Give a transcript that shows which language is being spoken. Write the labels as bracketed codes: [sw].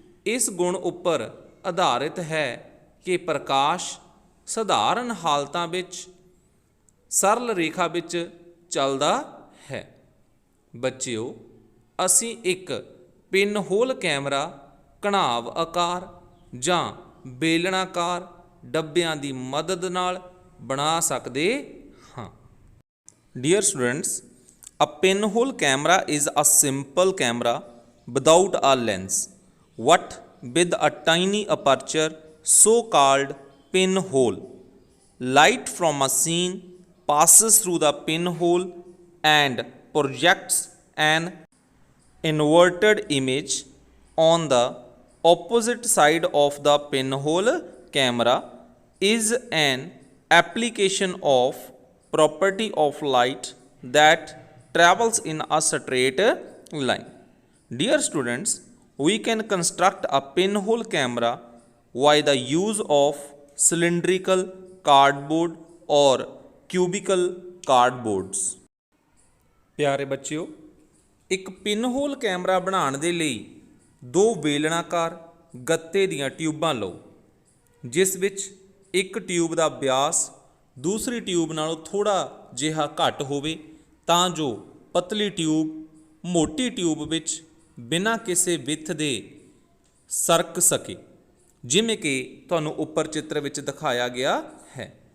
[pa] ਇਸ ਗੁਣ ਉੱਪਰ ਆਧਾਰਿਤ ਹੈ ਕਿ ਪ੍ਰਕਾਸ਼ ਸਧਾਰਨ ਹਾਲਤਾਂ ਵਿੱਚ ਸਰਲ ਰੇਖਾ ਵਿੱਚ ਚੱਲਦਾ ਹੈ। ਬੱਚਿਓ, ਅਸੀਂ ਇੱਕ ਪਿੰਨ ਹੋਲ ਕੈਮਰਾ ਘਣਾਵ ਆਕਾਰ ਜਾਂ ਬੇਲਣਾਕਾਰ ਡੱਬਿਆਂ ਦੀ ਮਦਦ ਨਾਲ ਬਣਾ ਸਕਦੇ ਹਾਂ। [en] Dear students, a pinhole camera is a simple camera without a lens, but with a tiny aperture so called pinhole. Light from a scene passes through the pinhole and projects an inverted image on the opposite side of the pinhole camera is an application of property of light that travels in a straight line. Dear students, we can construct a pinhole camera by the use of cylindrical cardboard or cubical cardboards. [pa] ਪਿਆਰੇ ਬੱਚਿਓ, ਇੱਕ ਪਿੰਨਹੋਲ camera ਬਣਾਉਣ ਦੇ ਲਈ ਦੋ ਵੇਲਣਾਕਾਰ ਗੱਤੇ ਦੀਆਂ ਟਿਊਬਾਂ ਲਓ, ਜਿਸ ਵਿੱਚ ਇੱਕ ਟਿਊਬ ਦਾ ਵਿਆਸ ਦੂਸਰੀ ਟਿਊਬ ਨਾਲੋਂ ਥੋੜ੍ਹਾ ਜਿਹਾ ਘੱਟ ਹੋਵੇ, ਤਾਂ ਜੋ ਪਤਲੀ ਟਿਊਬ ਮੋਟੀ ਟਿਊਬ ਵਿੱਚ ਬਿਨਾਂ ਕਿਸੇ ਵਿੱਥ ਦੇ ਸਰਕ ਸਕੇ, ਜਿਵੇਂ ਕਿ ਤੁਹਾਨੂੰ ਉੱਪਰ ਚਿੱਤਰ ਵਿੱਚ ਦਿਖਾਇਆ ਗਿਆ ਹੈ।